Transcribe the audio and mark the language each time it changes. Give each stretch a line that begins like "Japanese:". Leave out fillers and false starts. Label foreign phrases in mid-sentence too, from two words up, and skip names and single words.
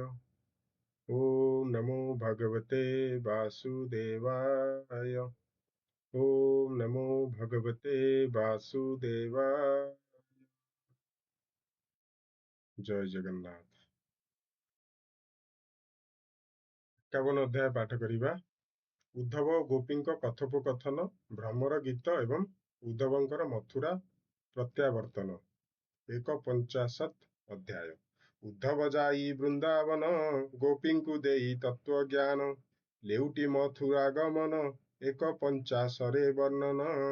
Sanskrit: ओम नमो भगवते वासुदेवाय। ओम नमो भगवते वासुदेवाय। जय जगन्नाथ।
Odia: 51 ଅଧ୍ୟାୟ ପାଠ କରିବା। उद्धव ଓ ଗୋପୀଙ୍କ କଥୋପକଥନ, ଭ୍ରମର ଗୀତ ଏବଂ ଉद्धବଙ୍କର ମଥୁରା ପ୍ରତ୍ୟାବର୍ତ୍ତନ। 150 ଅଧ୍ୟାୟ। ଉଦ୍ଧବ ଯାଇ ବୃନ୍ଦାବନ, ଗୋପୀଙ୍କୁ ଦେଇ ତତ୍ତ୍ୱଜ୍ଞାନ। ଲେଉଟି ମଥୁରା ଗମନ, 150ରେ ବର୍ଣ୍ଣନ।